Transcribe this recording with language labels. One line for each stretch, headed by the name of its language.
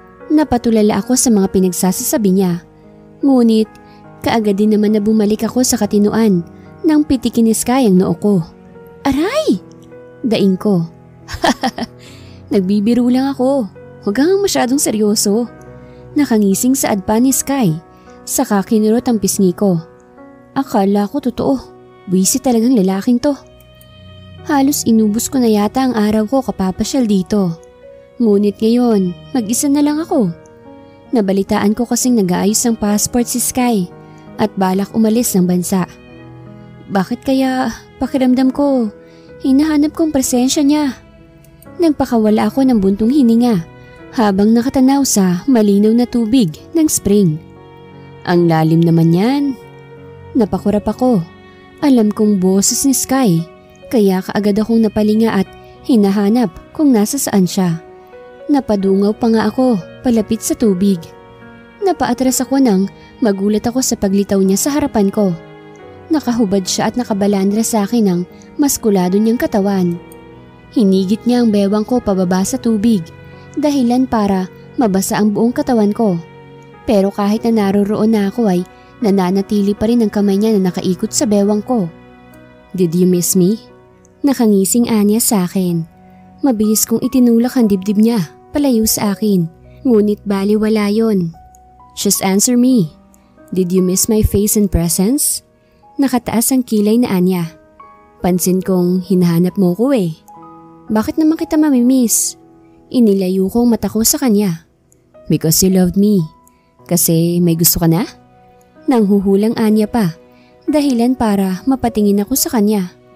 Filipino: Napatulala ako sa mga pinagsasasabi niya. Ngunit, kaagad din naman na bumalik ako sa katinuan nang pitikin ni Sky ang noo ko. Aray! Daing ko. Nagbibiro lang ako. Huwag kang masyadong seryoso. Nakangising sa adpa ni Sky. Saka kinurot ang pisngi ko. Akala ko totoo. Buwisit talagang lalaking to. Halos inubos ko na yata ang araw ko kapapasyal dito. Ngunit ngayon, mag-isa na lang ako. Nabalitaan ko kasing nag-aayos ng passport si Sky at balak umalis ng bansa. Bakit kaya pakiramdam ko, hinahanap kong presensya niya. Nagpakawala ako ng buntong hininga habang nakatanaw sa malinaw na tubig ng spring. Ang lalim naman yan. Napakurap ako. Alam kong boses ni Sky, kaya kaagad akong napalinga at hinahanap kung nasa saan siya. Napadungaw pa nga ako palapit sa tubig. Napaatras ako nang magulat ako sa paglitaw niya sa harapan ko. Nakahubad siya at nakabalandra sa akin ng maskulado niyang katawan. Hinigit niya ang bewang ko pababa sa tubig, dahilan para mabasa ang buong katawan ko. Pero kahit na naroroon na ako ay nananatili pa rin ang kamay niya na nakaikot sa bewang ko.
English: Did you miss me?
Filipino: Nakangising anya sa akin. Mabilis kong itinulak ang dibdib niya palayo sa akin, ngunit baliwala yon.
English: Just answer me. Did you miss my face and presence?
Filipino: Nakataas ang kilay na anya. Pansin kong hinahanap mo ko eh. Bakit naman kita mamimiss? Inilayo ko ang mata ko sa kanya.
English: Because you loved me.
Filipino: Kasi may gusto ka na? Nanghuhulang anya pa, dahilan para mapatingin ako sa kanya.